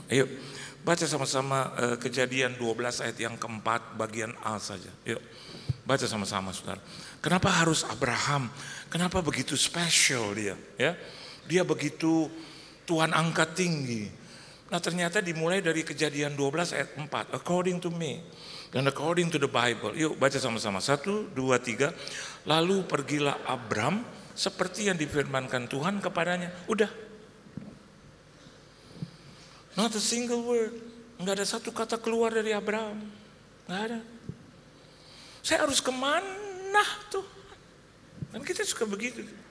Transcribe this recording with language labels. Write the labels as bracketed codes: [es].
[id] Ayo baca sama-sama Kejadian 12 ayat yang keempat bagian A saja. Yuk baca sama-sama saudara. Kenapa harus Abraham? Kenapa begitu spesial dia? Ya, dia begitu Tuhan angkat tinggi. Nah ternyata dimulai dari Kejadian 12 ayat 4. [en] According to me dan according to the Bible. [id] Yuk baca sama-sama. 1, 2, 3. Lalu pergilah Abram seperti yang difirmankan Tuhan kepadanya. Udah. [en] Not a single word. [id] Enggak ada satu kata keluar dari Abraham. Enggak ada. Saya harus kemana tuh? Kan kita suka begitu.